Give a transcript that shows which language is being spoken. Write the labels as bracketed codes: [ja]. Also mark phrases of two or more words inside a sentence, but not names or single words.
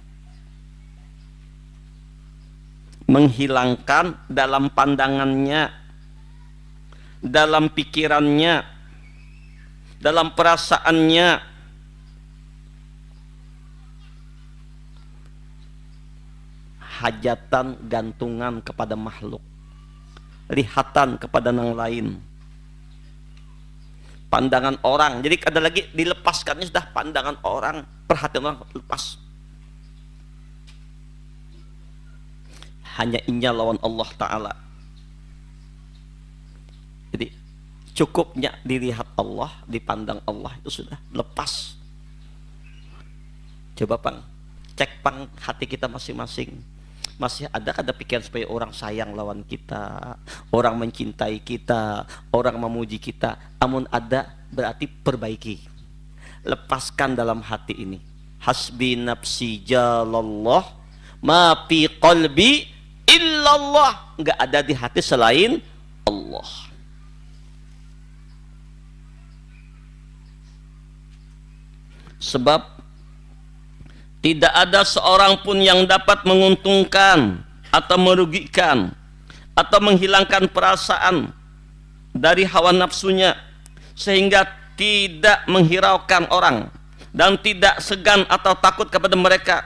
[id] menghilangkan dalam pandangannya, dalam pikirannya, dalam perasaannya hajatan gantungan kepada makhluk, lihatan kepada yang lain, pandangan orang. Jadi ada lagi dilepaskannya sudah pandangan orang, perhatian orang lepas. [bjn] Hanya inya lawan Allah Ta'ala. [id] Jadi cukupnya dilihat Allah, dipandang Allah, itu sudah lepas. [bjn] Coba pang, cek pang hati kita masing-masing. Masih ada kada pikiran supaya orang sayang lawan kita, orang mencintai kita, orang memuji kita? Amun ada, [id] berarti perbaiki, lepaskan dalam hati ini. [ar] Hasbi nafsi jalallah, ma fi qalbi illallah. [id] Enggak ada di hati selain Allah. Sebab tidak ada seorang pun yang dapat menguntungkan atau merugikan atau menghilangkan perasaan dari hawa nafsunya sehingga tidak menghiraukan orang dan tidak segan atau takut kepada mereka.